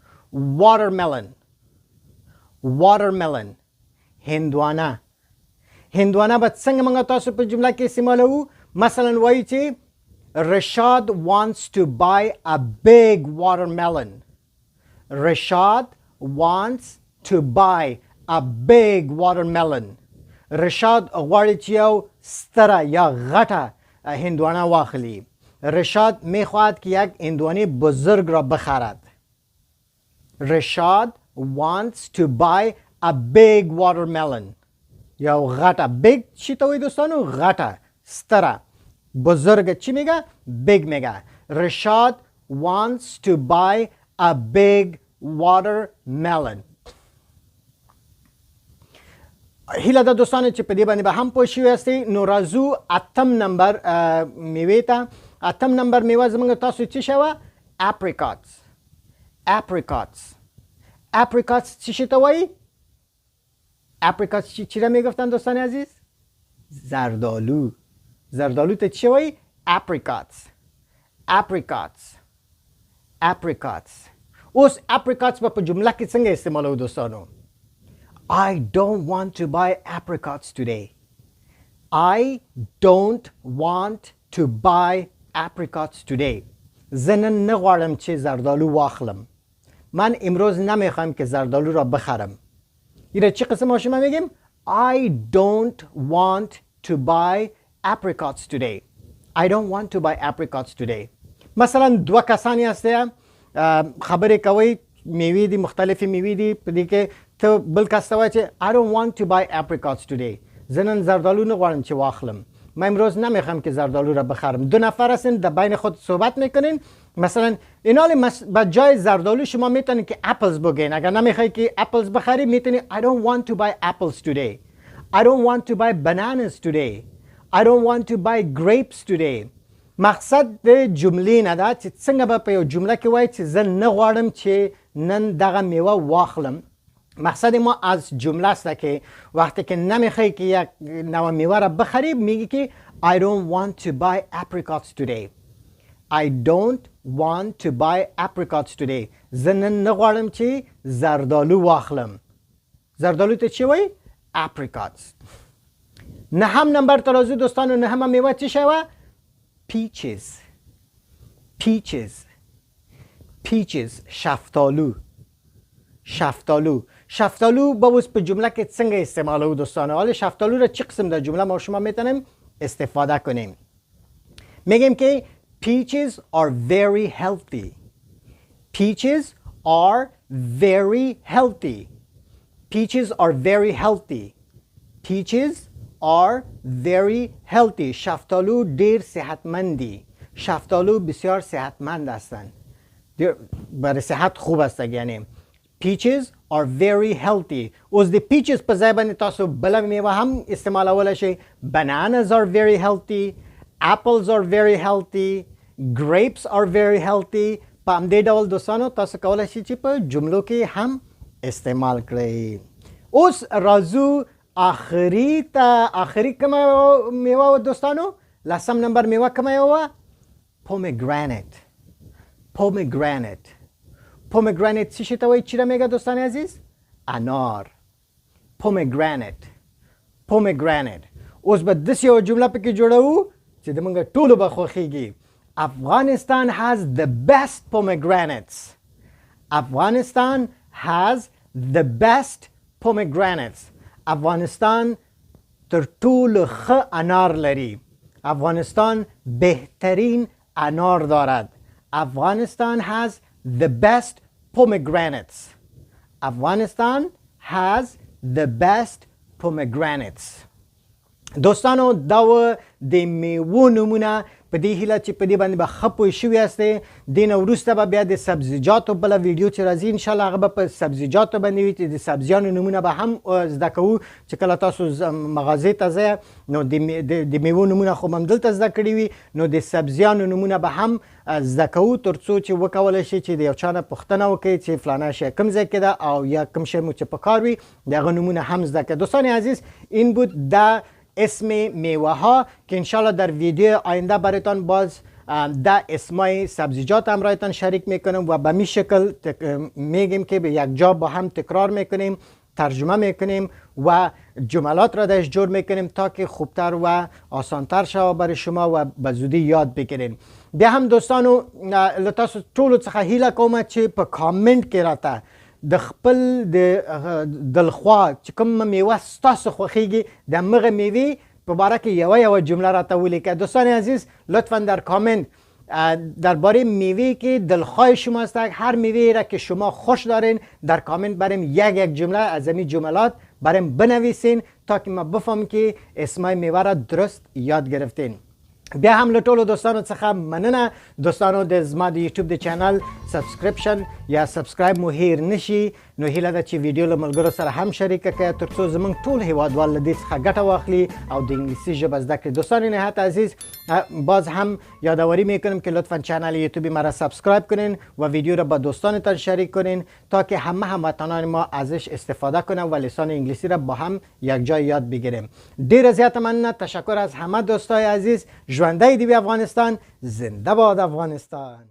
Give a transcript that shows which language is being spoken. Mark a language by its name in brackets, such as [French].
[English] watermelon. watermelon. هندوانه. [Pashto] هندوانه به څنګه موږ تاسو په جمله کې استعمالوو؟ مثلا وایي چې [English] Rashad wants to buy a big watermelon. Rashad wants to buy a big watermelon. [Pashto] رشاد غواړي چې یو ستره یا غټه هندوانه واخلي. [Persian] رشاد میخواهد که یک هندوانه بزرگ را بخرد. [English] Rashad wants to buy a big watermelon. [Pashto] یا غټه. big چی ته وایي دوستانو؟ غټه، ستره. [Persian] بزرگ چی میگه؟ big میگه. [English] Rashad wants to buy a big watermelon. [Pashto] هیله ده دوستانو چې په دې باندې به هم پوه شوي یاستئ. نو راځو اتم نمبر میوې ته. اتم نمبر میوه زموږ تاسو څه شوه؟ apricots. [English] apricots. [Persian] apricots [Pashto] چی شي ته وایي؟ [Persian] apricots چی را میگفتن دوستان عزیز؟ زردالو. [Pashto] زردالو ته چی وایي؟ apricots. apricots. apricots. اوس apricots به په جمله کې څنګه استعمالوو دوستانو؟ [English] I don't want to buy apricots today. I don't want to buy apricots today. [Pashto] زه نن نه غواړم چې زردالو واخلم. [Persian] من امروز نمیخوام که زردالو را بخرم. ایره چی قسم شما میگیم؟ [English] I don't want to buy apricots today. I don't want to buy apricots today. [Pashto] مثلا دو کسانی هسته خبرې کوي، میوې دي، مختلفې میوې دي، په دې کې ته بل کس ته وایي چې [English] I don't want to buy apricots today. [Pashto] زه نن زردالو نه غواړم چې واخلم. [Persian] من امروز نمیخوام که زردالو را بخرم. دو نفر هستین، در بین خود صحبت میکنین. مثلا این حال با جای زردالو شما میتونید که apples بگین. اگر نمیخوای که apples بخری میتونید [English] I don't want to buy apples today. I don't want to buy bananas today. I don't want to buy grapes today. [Pashto] مقصد د جملې نه ده چې څنګه به په یو جمله کې وایي چې زه نه غواړم چې نن دغه میوه واخلم. [Persian] مقصد ما از جمله است که وقتی که نمیخوای که یک نوع میوه را بخری میگی که [English] I don't want to buy apricots today. I don't want to buy apricots today. [Pashto] زه نن نه غواړم چې زردالو واخلم. زردالو ته چی وایي؟ apricots. نهم نمبر ترازو دوستانو، نهم میوه چی شوه؟ peaches. [English] peaches. peaches. شفتالو. شفتالو. [Pashto] شفتالو با اوس په جمله کې څنګه استعمالوو دوستانو؟ [Persian] حالا شفتالو را چی قسم در جمله ما شما میتونیم استفاده کنیم؟ میگیم که [English] peaches are very healthy. peaches are very healthy. peaches are very healthy. peaches are very healthy. [Pashto] شفتالو دیر صحتمندی. [Persian] شفتالو بسیار صحتمند هستند. برای صحت خوب است یعنی. [English] peaches are very healthy. [Pashto] اوس د peaches په ځای باندې تاسو بله میوه هم استعمالولی شئ. [English] bananas are very healthy. apples are very healthy. grapes are very healthy. [Pashto] په همدې ډول دوستانو تاسو کولی شئ چې په جملو کې هم استعمال کړئ. اوس راځو آخری ته. آخری کومه میوه دوستانو؟ لسم نمبر میوه کومه وه؟ pomegranate. pomegranate. [Persian] پومگرانیت چی شتوی چی را میگه دوستان عزیز؟ انار. [English] Pomegranate. [Pashto] اوس به دسی یو جمله پکې جوړو چې د موږ ټولو به خوښیږي. [English] Afghanistan has the best pomegranates. Afghanistan has the best pomegranates. [Pashto] افغانستان تر ټولو ښه انار لري. [Persian] افغانستان بهترین انار دارد. [English] Afghanistan has the best pomegranates. Afghanistan has the best pomegranates. [Pashto] دوستانو دا د میوو نومونه په دې هیله چې په دې باندې به ښه پوه شوي یاستئ. دې نه وروسته به بیا د سبزیجاتو بله ویډیو چې راځي انشاءالله هغه به په سبزیجاتو باندې وي چې د سبزیانو نومونه به هم زده کوو چې کله تاسو مغازې ته ځئ نو د میوو نومونه خو هم دلته زده کړي وي نو د سبزیانو نومونه به هم زده کوو تر څو چې وکولی شي چې د یو چا نه پوښتنه وکړي چې فلانه شی کوم ځای کې ده او یا کوم شی مو چې په کار وي د هغه نومونه هم زده کړئ. [Persian] دوستان عزیز این بود ده اسم میوه ها که انشالله در ویدیو آینده برایتان باز ده اسمای سبزیجات هم رایتان شریک میکنم و به می شکل میگیم که به یک جا با هم تکرار میکنیم، ترجمه میکنیم و جملات را درش جور میکنیم تا که خوبتر و آسانتر شود برای شما و به زودی یاد بگیرین. [Pashto] بیا هم دوستانو لتاسو ټولو څخه هیله کوم چې په کامنټ کې راته د خپل د دلخوا چې کوم میوه ستاسو خوښیږي د همغه میوې په باره کې یوه جمله راته ولیکئ. [Persian] دوستان عزیز لطفا در کامنت درباره میوه که دلخواه شماست هر میوه را که شما خوش دارین در کامنت بریم یک جمله از این جملات بریم بنویسین تا که ما بفهم که اسمای میوه را درست یاد گرفتین. [Pashto] بیا هم له ټولو دوستانو څخه مننه. دوستانو د زما د یوټیوب د چینل سبسکرپشن یا سبسکرایب مو هیر نشي نو هیله ده چې ویډیو له ملګرو سره هم شریکه کړئ تر څو زموږ ټول هیوادوال له دې څخه ګټه واخلي او د انګلیسي ژبه زده کړي. [Persian] دوستان نهایت عزیز باز هم یادآوری میکنم که لطفا چینل یوتیوبی مرا سبسکرایب کنین و ویدیو را با دوستانتان شریک کنین تا که همه هموطنان ما ازش استفاده کنن و لسان انگلیسی را با هم یک جای یاد بگیریم. [Pashto] ډیر زیات مننه. [Persian] تشکر از همه دوستای عزیز. [Pashto] ژوندی دی افغانستان. [Persian] زنده باد افغانستان.